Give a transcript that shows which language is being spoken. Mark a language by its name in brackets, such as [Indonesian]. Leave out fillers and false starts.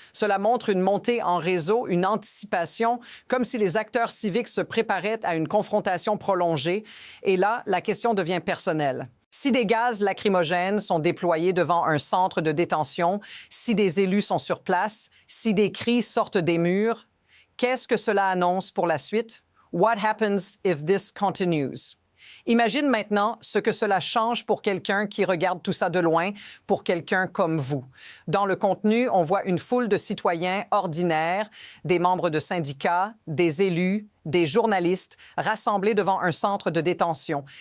[French] Cela montre une montée en réseau, une anticipation, comme si les acteurs civiques se préparaient à une confrontation prolongée. Et là, la question devient personnelle. Si des gaz lacrymogènes sont déployés devant un centre de détention, si des élus sont sur place, si des cris sortent des murs, qu'est-ce que cela annonce pour la suite? [English] What happens if this continues? [French] Imagine maintenant ce que cela change pour quelqu'un qui regarde tout ça de loin, pour quelqu'un comme vous. Dans le contenu, on voit une foule de citoyens ordinaires, des membres de syndicats, des élus, des journalistes rassemblés devant un centre de détention.